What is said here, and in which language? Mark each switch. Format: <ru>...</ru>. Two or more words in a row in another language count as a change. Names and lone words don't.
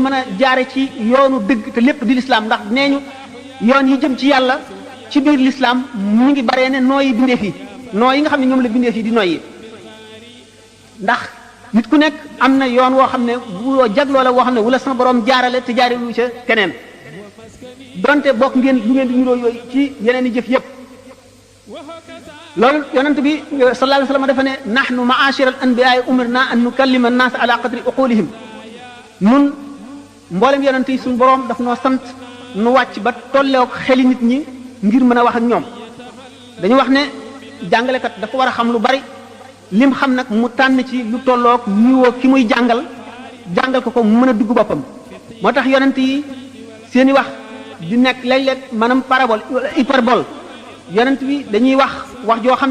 <wo>mën a jaare ci yoonu dëgg te lépp di lislaam ndax nee ñu yoon yi jëm ci yàlla ci biir lislaam mu ngi baree ne nooyi bindeef yi noo yi nga xam ne ñoom la bindeef yi di noyyi ndax nit ku nekk am na yoon woo xam ne woo jagloo la woo xam ne wala sama borom jaarale te jaare lu ca keneen donte bokk ngeen lu ngeen di niroo yooyu ci yeneen i jëf yëpp loolu yonent bi</wo> <ar>صلى الله عليه وسلم</ar> <wo>dafa ne</wo> <ar>نحن معاشر الأنبياء أمرنا أن نكلم الناس على قدر عقولهم</ar> <wo>nun mboolem yonent yi suñu borom daf noo sant nu wàcc ba tolleek xeli nit ñi ngir mën a wax ak ñoom dañu wax ne jàngalekat dafa war a xam lu bari lim xam nag mu tànn ci lu tollook niveau ki muy jàngal ko mu mën a dugg boppam moo tax yonent yi seeni wax di nekk léeg-léeg maanaam</wo> <fr>parabole hyperbole</fr> <wo>yonent bi dañuy wax joo xam</wo>